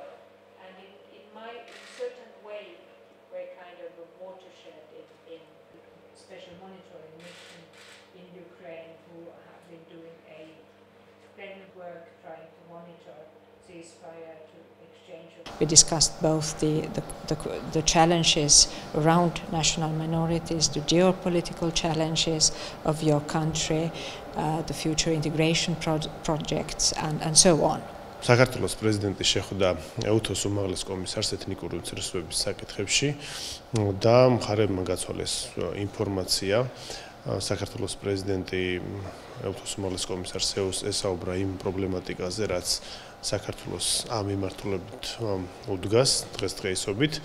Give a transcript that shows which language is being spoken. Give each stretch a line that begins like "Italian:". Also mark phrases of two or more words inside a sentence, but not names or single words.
English: And in certain way were kind of a watershed in special monitoring mission in Ukraine who have been doing a splendid work trying to monitor ceasefire to exchange of. We discussed both the challenges around national minorities, the geopolitical challenges of your country, the future integration projects and so on.
Georgian: საქართველოს პრეზიდენტი შეხვდა EUTHOS უმაღლეს კომისარს ეთნიკური უმცირესობების საკითხებში და მხარებმა გაცვალეს ინფორმაცია. საქართველოს პრეზიდენტი EUTHOS უმაღლეს კომისარს ესაუბრა იმ პრობლემატიკაზე, რაც საქართველოს ამ მიმართულებით უდგას დღესდღეობით.